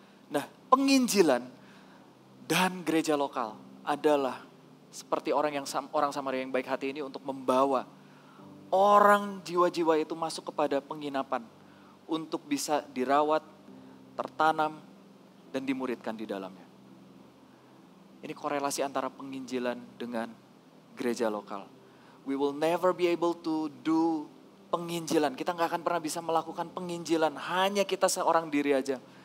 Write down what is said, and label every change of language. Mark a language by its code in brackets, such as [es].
[id] Nah, penginjilan dan gereja lokal adalah seperti orang Samaria yang baik hati ini untuk membawa orang jiwa-jiwa itu masuk kepada penginapan untuk bisa dirawat, tertanam, dan dimuridkan di dalamnya. Ini korelasi antara penginjilan dengan gereja lokal. [en] We will never be able to do penginjilan. [id] Kita gak akan pernah bisa melakukan penginjilan hanya kita seorang diri aja.